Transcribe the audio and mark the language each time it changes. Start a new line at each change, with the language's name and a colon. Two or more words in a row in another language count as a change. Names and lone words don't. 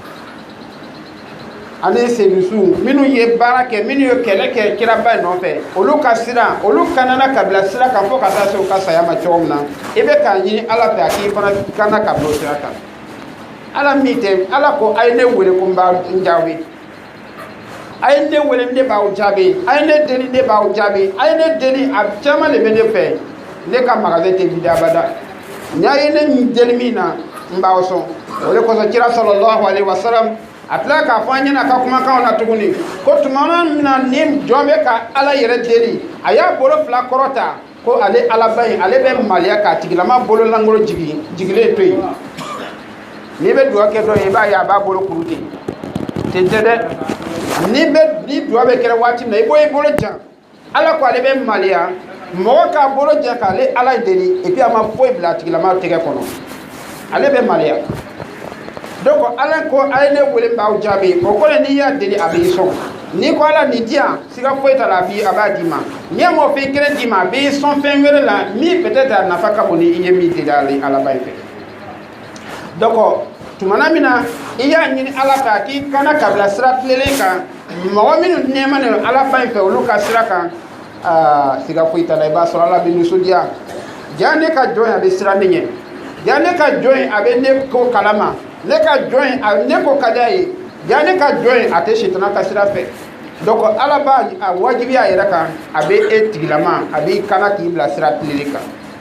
Bambara: ani sedusu minnu ye baara kɛ minnu ye kɛlɛ kɛ kiraba nɔfɛ olu ka sira olu kanana ka bila sira kan fo ka taa se u ka saya ma cogo min na i bɛ k'a ɲini ala fɛ a k'i fana kana ka bila o sira kan ala min tɛ ala ko a ye ne wele ko n b'a jaabi a ye ne wele ne b'aw jaabi a ye ne deli ne b'aw jaabi a ye ne deli a caman de bɛ ne fɛ ne ka magasin tɛ vide abada ni a ye ne deli min na n b'aw sɔn o de kosɔn kira
Arabic: صلى الله عليه وسلم
Bambara: a tila k'a fɔ an ɲɛna ka kumakanw na tuguni ko tuma min na ni jɔn bɛ ka ala yɛrɛ deli a y'a bolo fila kɔrɔta ko ale alaba in ale bɛ maliya k'a tigilama bolo langolo jigilen to yen n'i bɛ dugawu kɛ dɔ ye i b'a ye a b'a bolo kuru ten tɛ dɛ ni dugawu bɛ kɛra waati min na i b'o i bolo jan ala ko ale bɛ maliya mɔgɔ k'a bolo jan k'ale ala deli et puis a ma foyi bila a tigilama tɛgɛ kɔnɔ ale bɛ maliya donc ala ko a ye ne wele n b'aw jaabi o kɔrɔ n'i y'a deli a b'i sɔn n'i ko ala nin di yan siga foyi t'a la a b'a d'i ma n'i m'o fɛn kelen d'i ma a b'i sɔn fɛn wɛrɛ la min peut-être a nafa ka bon ni i ye min deli alaba in fɛ donc tumana min na i y'a ɲini ala fɛ a k'i kana ka bila sira tilelen kan mɔgɔ minnu nɛɛma ne alaba in fɛ olu ka sira kan siga foyi t'a la i b'a sɔrɔ ala bɛ nisɔndiya ja ne ka jɔn a bɛ siran ne ɲɛ ja ne ka jɔn a bɛ ne ko kalama ne ka jɔn ne ko ka d'a ye ja ne ka jɔn a tɛ sitana ka sira fɛ donc ala b'a a wajibiya a yɛrɛ kan a bɛ e tigilama a b'i kana k'i bila sira tileli kan